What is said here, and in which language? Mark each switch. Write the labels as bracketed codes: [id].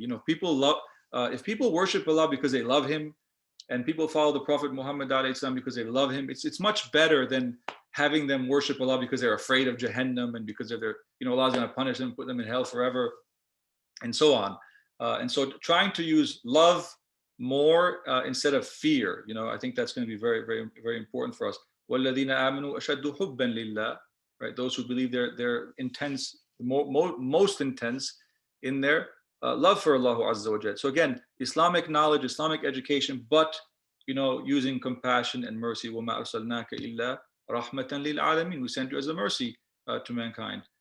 [en] If people worship Allah because they love Him, and people follow the Prophet Muhammad because they love him, it's much better than having them worship Allah because they're afraid of Jahannam and because Allah's going to punish them, put them in hell forever, and so on. And so trying to use love more instead of fear, I think that's going to be very, very, very important for us. [ar] وَالَّذِينَ آمَنُوا أَشَدُّ حُبًّا لِلَّهِ, right? [en] Those who believe they're intense, most intense in their love for Allah Azza wa Jal. So again, Islamic knowledge, Islamic education, but using compassion and mercy. [ar] وَمَا أَرْسَلْنَاكَ إِلَّا رَحْمَةً لِلْعَالَمِينَ. [en] We sent you as a mercy to mankind.